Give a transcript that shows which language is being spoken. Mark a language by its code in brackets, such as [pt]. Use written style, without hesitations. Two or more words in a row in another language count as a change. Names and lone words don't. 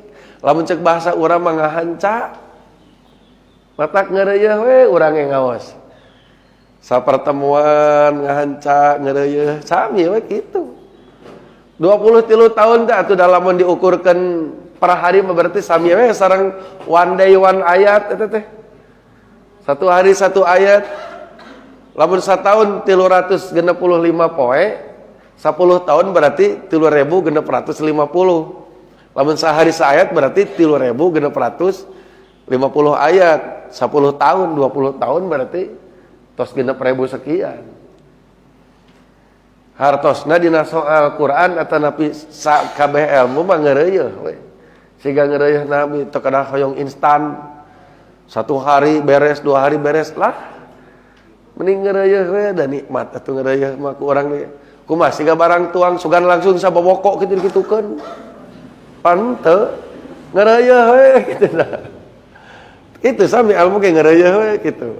[su] Lamun ceuk bahasa urang mah ngahanca. Matak ngeureuyeuh we urang ge ngaos. Sapertemuan ngahanca ngeureuyeuh sami we kitu. 23 tahun teh atuh da lamun diukurkeun per hari mah berarti sami we sareng [en] one day one [su] ayat eta teh. [id] Satu hari satu ayat. [su] Lamun satahun 365 poe, 10 tahun berarti 3650. Lamun sehari saayat berarti 3650 ayat. 10 tahun, 20 tahun berarti tos 6.000 sekian. Hartosna dina soal Quran atau napi kabeh ilmu mah ngeureuyeuh we. Siga ngeureuyeuh Nabi teu kada hoyong instan. [id] 1 hari beres, 2 hari beres lah. [su] Mending ngeureuyeuh we da nikmat atuh ngeureuyeuh mah ku urang ge. Kumaha siga barang tuang sugan langsung sabobokok kitu dikitukeun. Pan teu ngeureuyeuh we kitu dah. Itu sami ilmu ge ngeureuyeuh we kitu.